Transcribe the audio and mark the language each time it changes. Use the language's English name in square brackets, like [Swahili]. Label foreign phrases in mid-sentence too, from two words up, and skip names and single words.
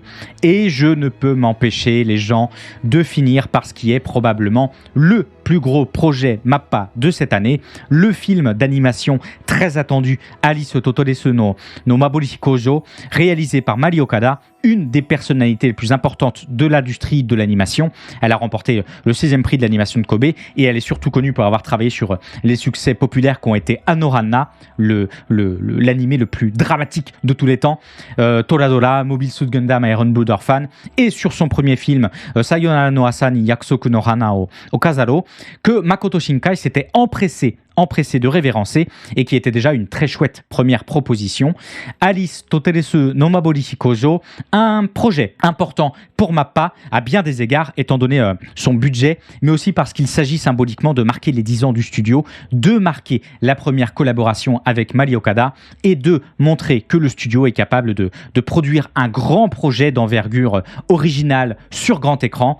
[French] Et je ne peux m'empêcher, les gens, de finir par ce qui est probablement le plus gros projet Mappa de cette année, le film d'animation très attendu Alice Totodesu no Mabori Kojo, réalisé par Mari Okada, une des personnalités les plus importantes de l'industrie de l'animation. Elle a remporté le 16e prix de l'animation de Kobe et elle est surtout connue pour avoir travaillé sur les succès populaires qui ont été Anohana, l'animé le plus dramatique de tous les temps, Toradora, Mobile Suit Gundam, Iron Blood Orphan, et sur son premier film Sayonara no Asa ni Yakusoku no Hana o Kazaro, que Makoto Shinkai s'était empressé empressé de révérencer et qui était déjà une très chouette première proposition. Alice Toteresu no Mabori Shikojo, un projet important pour Mappa à bien des égards étant donné son budget, mais aussi parce qu'il s'agit symboliquement de marquer les 10 ans du studio, de marquer la première collaboration avec Mari Okada et de montrer que le studio est capable de produire un grand projet d'envergure original sur grand écran.